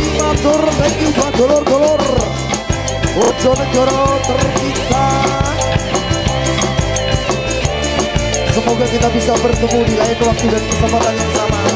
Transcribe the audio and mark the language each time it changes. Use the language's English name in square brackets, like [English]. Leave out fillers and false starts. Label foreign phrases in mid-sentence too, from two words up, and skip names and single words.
[Javanese] matur [English] thank you [Javanese] buat dulur-dulur Bojonegoro tercinta. [Indonesian] Semoga kita bisa bertemu di lain waktu dan kesempatan yang sama.